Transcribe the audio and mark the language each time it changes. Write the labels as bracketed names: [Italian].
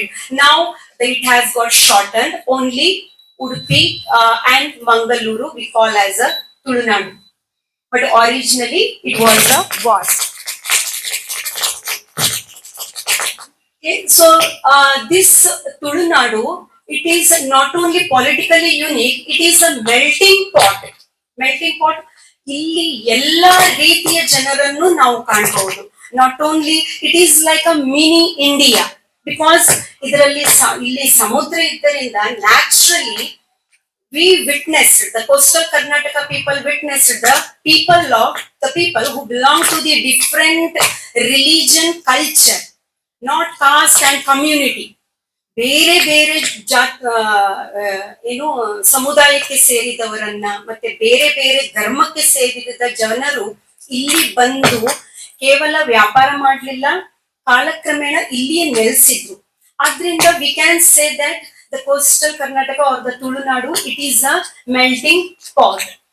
[English] Now it has got shortened. Only Udupi and Mangaluru we call as a Tulunadu. But originally it was a vast. Okay, so this Tulunadu, it is not only politically unique, it is a melting pot. Melting pot. [Kannada] ಇಲ್ಲಿ ಎಲ್ಲ ರೀತಿಯ ಜನರನ್ನು ನಾವು ಕಾಣಬಹುದು. [English] not only it is like a mini India, because [Kannada] ಇದರಲ್ಲಿ ಇಲ್ಲಿ ಸಮುದ್ರ ಇದ್ದರಿಂದ [English] Naturally we witnessed, the coastal Karnataka people witnessed the people who belong to the different religion, culture, not caste and community. [Kannada] ಬೇರೆ ಬೇರೆ ಜಾತ್ ಏನು ಸಮುದಾಯಕ್ಕೆ ಸೇರಿದವರನ್ನ ಮತ್ತೆ ಬೇರೆ ಬೇರೆ ಧರ್ಮಕ್ಕೆ ಸೇರಿದ ಜನರು ಇಲ್ಲಿ ಬಂದು ಕೇವಲ ವ್ಯಾಪಾರ ಮಾಡ್ಲಿಲ್ಲ, ಕಾಲಕ್ರಮೇಣ ಇಲ್ಲಿಯೇ ನೆಲೆಸಿದ್ರು. [English] ಆದ್ರಿಂದ we can say that the coastal Karnataka or the Tulunadu it is a melting pot.